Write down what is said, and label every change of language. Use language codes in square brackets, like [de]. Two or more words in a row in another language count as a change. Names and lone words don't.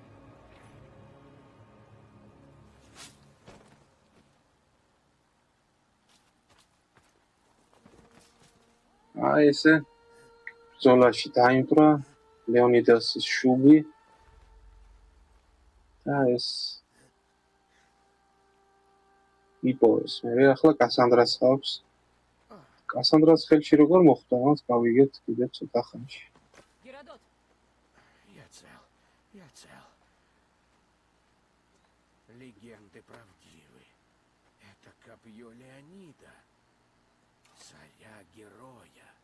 [ka] ესე ბრძოლაში დაიმკვირა ლეონიდასის შუბი და ეს იპოვეს. მე ახლა კასანდრას აქვს. კასანდრას ხელში როგორ მოხვდა, მას გავიგებთ კიდევ ცოტა ხანში. [ru] Геродот! Я цел. Легенды правдивы. Это копье Леонида, царя-героя.